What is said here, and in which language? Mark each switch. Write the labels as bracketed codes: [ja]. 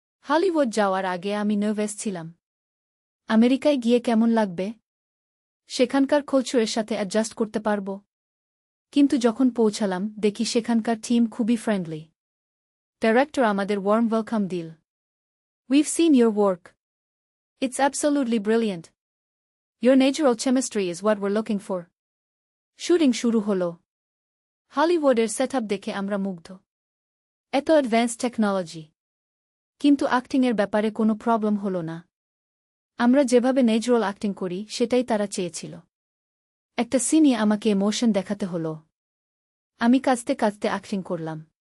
[bn] Hollywood যাওয়ার আগে আমি নার্ভাস ছিলাম। আমেরিকায় গিয়ে কেমন লাগবে? সেখানকার কালচারের সাথে অ্যাডজাস্ট করতে পারব? কিন্তু যখন পৌঁছালাম দেখি সেখানকার টিম খুবই ফ্রেন্ডলি। ডাইরেক্টর আমাদের ওয়ার্ম ওয়েলকাম দিল। [en] We've seen your work. It's absolutely brilliant. Your natural chemistry is what we're looking for. [bn] Shooting শুরু হলো। হলিউডের সেটআপ দেখে আমরা মুগ্ধ। এত অ্যাডভান্স টেকনোলজি। কিন্তু অ্যাক্টিংয়ের ব্যাপারে কোনো প্রবলেম হলো না। আমরা যেভাবে ন্যাচুরাল অ্যাক্টিং করি সেটাই তারা চেয়েছিল। একটা সিনে আমাকে ইমোশন দেখাতে হলো। আমি কাঁদতে কাঁদতে অ্যাক্টিং করলাম।